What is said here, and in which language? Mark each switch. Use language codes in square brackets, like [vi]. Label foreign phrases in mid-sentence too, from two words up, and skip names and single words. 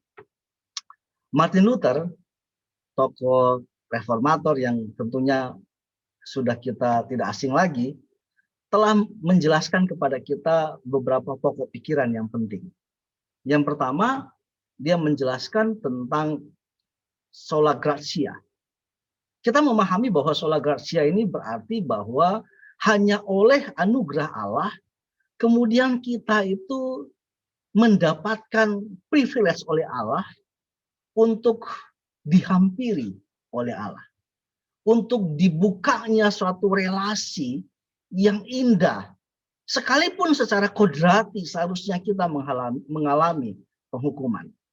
[id] Martin Luther, tokoh reformator yang tentunya sudah kita tidak asing lagi, telah menjelaskan kepada kita beberapa pokok pikiran yang penting. Yang pertama, dia menjelaskan tentang [la] sola gratia. [id] Kita memahami bahwa [la] sola gratia [id] ini berarti bahwa hanya oleh anugerah Allah kemudian kita itu mendapatkan privilege oleh Allah untuk dihampiri oleh Allah, untuk dibukanya suatu relasi yang indah, sekalipun secara kodrati seharusnya kita mengalami penghukuman.